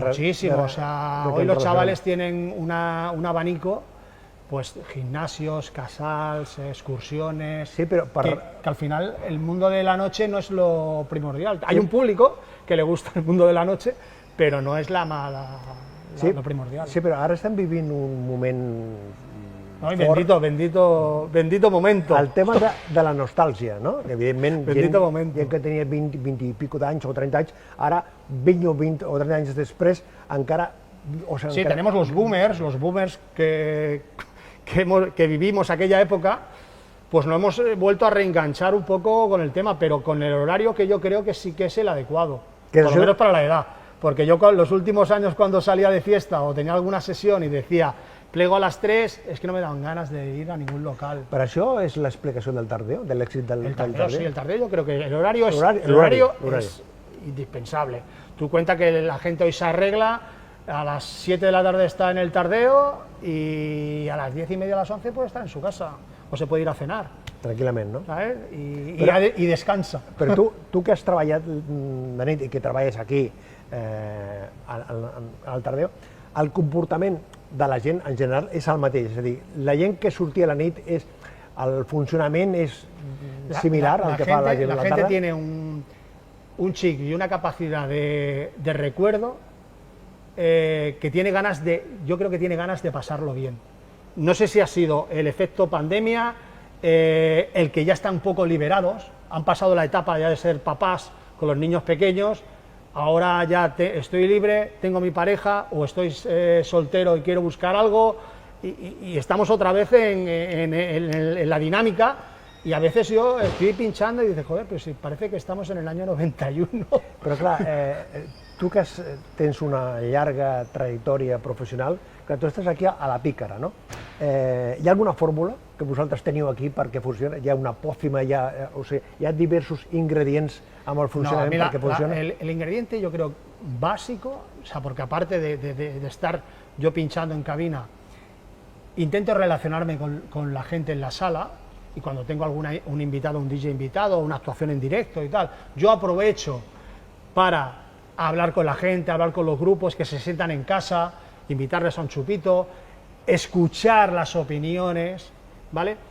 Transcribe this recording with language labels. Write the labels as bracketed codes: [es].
[es] muchísimo, o sea, hoy los chavales tienen un abanico, pues gimnasios, casals, excursiones, sí, pero que al final el mundo de la noche no es lo primordial. Hay un público que le gusta el mundo de la noche, pero no es lo primordial. [ca] Sí, però ara estem vivint un moment... [es] No, bendito momento. [ca] El tema de la nostàlgia, no? Evidentment, gent que tenia 20 i pico d'anys o 30 anys, ara 20 o 30 anys després encara... [es] Sí, tenemos los boomers que vivimos aquella época, pues nos hemos vuelto a reenganchar un poco con el tema, pero con el horario que yo creo que sí que es el adecuado, por lo menos para la edad. Porque yo los últimos años cuando salía de fiesta o tenía alguna sesión y decía plego a las 3, es que no me daban ganas de ir a ningún local. [ca] ¿Pero això és l'explicació del tardeo, de l'èxit del tardeo? [es] Sí, el tardeo yo creo que el horario es indispensable. Tú cuenta que la gente hoy se arregla, a las 7 de la tarde está en el tardeo y a las 10:30 a las 11 puede estar en su casa o se puede ir a cenar. [ca] Tranquil·lament, no? [es] ¿Sabes? Y descansa. [ca] Però tu que has treballat de nit i que treballes aquí al tardeo, el comportament de la gent en general és el mateix, és a dir, la gent que sortia a la nit, el funcionament és similar al que fa la gent a la tarda? [es] La gente tiene un chip y una capacidad de recuerdo que tiene ganas yo creo que tiene ganas de pasarlo bien. No sé si ha sido el efecto pandemia, el que ya están un poco liberados, han pasado la etapa ya de ser papás con los niños pequeños. Ahora ya estoy libre, tengo mi pareja o estoy soltero y quiero buscar algo y estamos otra vez en la dinámica y a veces yo estoy pinchando y dices, joder, pero si parece que estamos en el año 91. [ca] Però clar, tu que tens una llarga trajectòria professional, que tu estàs aquí a la pícara, no? Hi ha alguna fórmula que vosaltres teniu aquí perquè funcioni? Hi ha una pòcima, hi ha diversos ingredients amb el funcionament perquè funcioni? [es] El ingrediente yo creo básico, o sea, porque aparte de estar yo pinchando en cabina, intento relacionarme con la gente en la sala y cuando tengo un invitado, un DJ invitado, una actuación en directo y tal, yo aprovecho para hablar con la gente, hablar con los grupos que se sientan en casa, invitarles a un chupito, escuchar las opiniones, ¿vale?